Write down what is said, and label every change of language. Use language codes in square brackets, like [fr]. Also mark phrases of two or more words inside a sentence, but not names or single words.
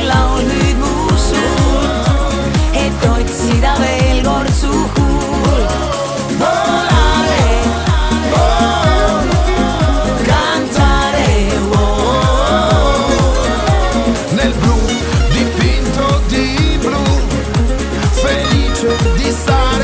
[et] laul nüüd mu suult, et otsida veel kord su huult. [it] Volare, oh, cantare, oh. Nel blu, dipinto di blu, felice di stare